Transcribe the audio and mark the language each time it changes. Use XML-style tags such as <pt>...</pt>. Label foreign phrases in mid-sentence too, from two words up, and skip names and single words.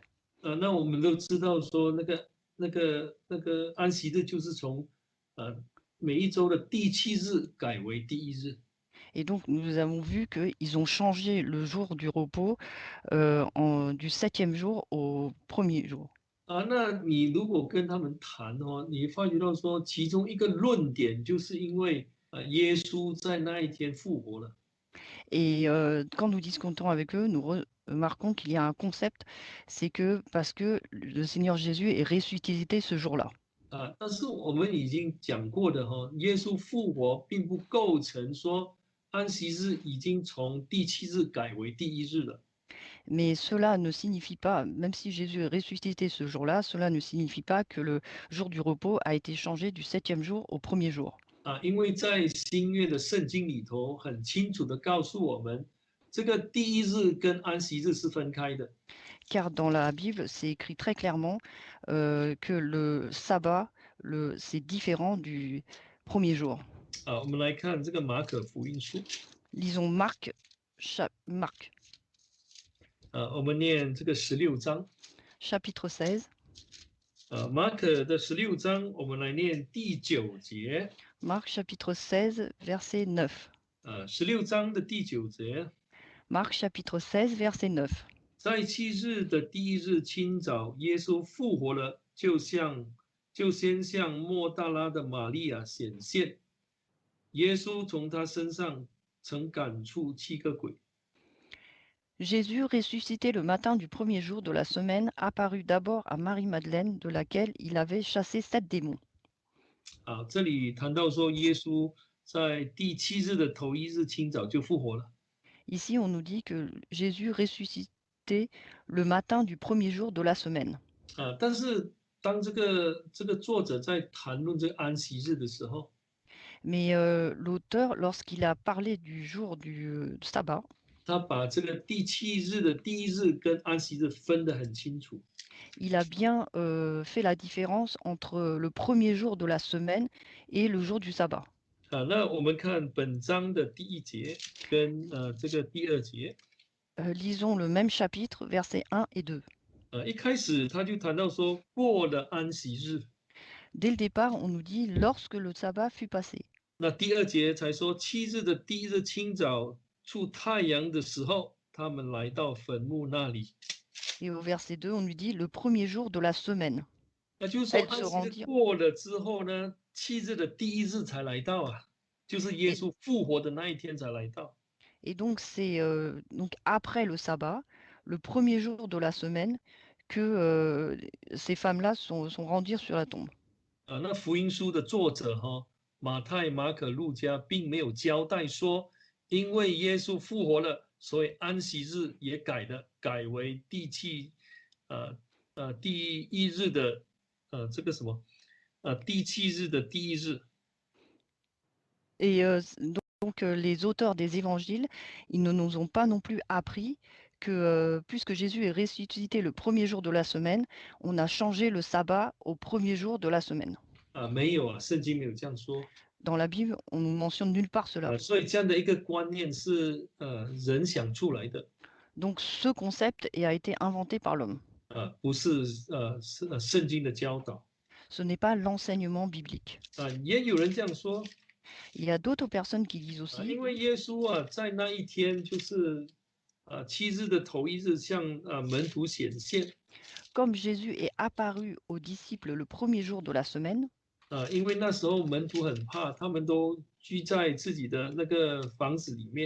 <zh>那我们都知道说那个安息日就是从每一周的第七日改为第一日</zh> <fr>Et donc, nous avons vu qu'ils ont changé le jour du repos du 7e jour au premier jour.</fr> <zh>那你如果跟他们谈哦，你发觉到说其中一个论点就是因为耶稣在那一天复活了。</zh> <fr>Et quand nous discutons avec eux, nous remarquons qu'il y a un concept, c'est que parce que le Seigneur Jésus est ressuscité ce jour-là.</fr> <zh>但是我们已经讲过的哈，耶稣复活并不构成说安息日已经从第七日改为第一日了。</zh> <fr>Mais cela ne signifie pas, même si Jésus est ressuscité ce jour-là, cela ne signifie pas que le jour du repos a été changé du 7e jour au premier jour.</fr> <zh>因为在新约的圣经里头很清楚的告诉我们，这个第一日跟安息日是分开的。</zh> <fr>Car dans la Bible, c'est écrit très clairement que le sabbat, c'est différent du premier jour.</fr> <zh>我们来看这个马可福音书，</zh> <fr>Lisons Marc, Marc</fr> <zh>我们念这个16章，</zh> <fr>chapitre 16.</fr> <zh>马可的16章，我们来念第9节。</zh> <fr>Marc chapitre 16, verset 9.</fr> <zh>16 章的第9节，</zh> <fr>Marc chapitre 16, verset 9.</fr> <zh>在七日的第一日清早，耶稣复活了，就先向莫大拉的玛利亚显现。耶稣从他身上曾赶出7个鬼。</zh> <fr>Jésus, ressuscité le matin du premier jour de la semaine, apparut d'abord à Marie-Madeleine, de laquelle il avait chassé 7 démons.</fr> <zh>这里谈到说，耶稣在第7日的头一日清早就复活了。</zh> <fr>Ici, on nous dit que Jésus ressuscité le matin du premier jour de la semaine.</fr> <zh>但是当这个作者在谈论这个安息日的时候，</zh> <fr>Mais l'auteur, lorsqu'il a parlé du jour du sabbat,</fr> <zh>他把这个第7日的第一日跟安息日分得很清楚。</zh> <fr>il a bien fait la différence entre le premier jour de la semaine et le jour du sabbat.</fr> <zh>那我们看本章的第1节跟这个第2节。</zh> <fr>Lisons le même chapitre, versets 1 et 2.</fr> <zh>一开始他就谈到说过了安息日，</zh> <fr>Dès le départ, on nous dit lorsque le sabbat fut passé.</fr> <zh>那第2节才说7日的第一日清早出太阳的时候，他们来到坟墓那里。</zh> <fr>Et au verset 2, on nous dit le premier jour de la semaine.</fr> <zh>那就是说</zh> <fr>Elle se</fr> <zh>安息日</zh> <fr>rendit.</fr> <zh>过了之后呢，7日的第一日才来到就是耶稣复活的那一天才来到。</zh> <fr>Et donc, c'est donc après le sabbat, le premier jour de la semaine, que ces femmes-là sont rendues sur la tombe.</fr> <zh>那福音书的作者马太、马可、路加并没有交代说，因为耶稣复活了，所以安息日也改为第一日的这个什么第7日的第一日。</zh> <fr>Et donc, les auteurs des évangiles, ils ne nous ont pas non plus appris que puisque Jésus est ressuscité le premier jour de la semaine, on a changé le sabbat au premier jour de la semaine.</fr> <zh>没有啊，圣经没有这样说。</zh> <fr>Dans la Bible, on ne mentionne nulle part cela.</fr> <zh>所以这样的一个观念是人想出来的，</zh> <fr>Donc ce concept a été inventé par l'homme.</fr> <zh>不是圣经的教导。</zh> <fr>Ce n'est pas l'enseignement biblique.</fr> <zh>也有人这样说，</zh> <fr>Il y a d'autres personnes qui disent</fr> <zh>因</zh> <fr>aussi,</fr> <zh>为耶稣在那一天就是7日的头一日向门徒显现，</zh> <fr>comme Jésus est apparu aux disciples le premier jour de la semaine,</fr> <zh>因为那时候门徒很怕，他们都居在自己的那个房子里面，</zh>